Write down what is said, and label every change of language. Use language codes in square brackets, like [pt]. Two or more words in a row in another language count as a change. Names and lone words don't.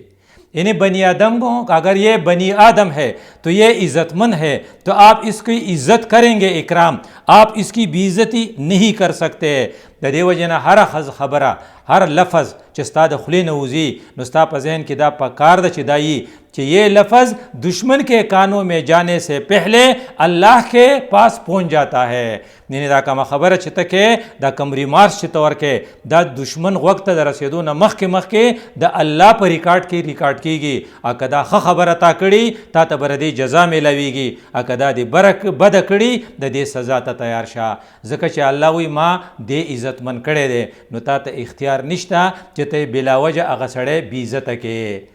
[ur] یعنی بنی آدم کو اگر یہ بنی آدم ہے تو یہ عزت مند ہے تو آپ اس کی عزت کریں گے، اکرام. آپ اس کی بے عزتی نہیں کر سکتے. [ps] د دې وجه نه هر خبره هر لفظ چې ستا د خولې نه وځي نو ستا په ذهن کې دا پکار ده چې دا [ur] کہ یہ لفظ دشمن کے کانوں میں جانے سے پہلے اللہ کے پاس پہنچ جاتا ہے. [ps] یعنی دا کومه خبره چې ته کې دا کوم ریمارس چې ته ورکې دا دشمن غوږ ته د رسېدو نه مخکې د الله په ریکارډ کې ریکارډ کېږي. او که دا ښه خبره تا کړي تا ته به د دې جزا میلاویږي، او که دا دې بده کړي د دې سزا ته تیار شه. ځکه چې الله وایي ما دې عزتمن کړی دی نو تا ته اختیار نشته چې ته بلا وجه هغه سړی بې عزته کې.